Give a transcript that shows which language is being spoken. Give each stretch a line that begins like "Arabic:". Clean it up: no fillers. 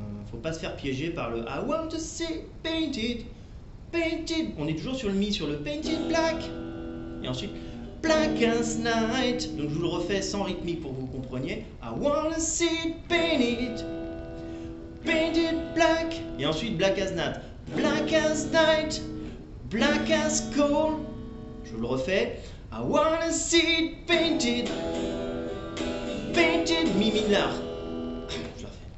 French: Faut pas se faire piéger par le
English: I want to see painted, painted.
French: On est toujours sur le mi, sur le painted black. Et ensuite
English: black as night.
French: Donc je vous le refais sans rythmique pour que vous compreniez.
English: I want to see painted, painted black.
French: Et ensuite
English: black as night, black as night. Black as coal.
French: Je vous le refais.
English: I wanna see it painted, painted
French: mi mineur. Je le refais.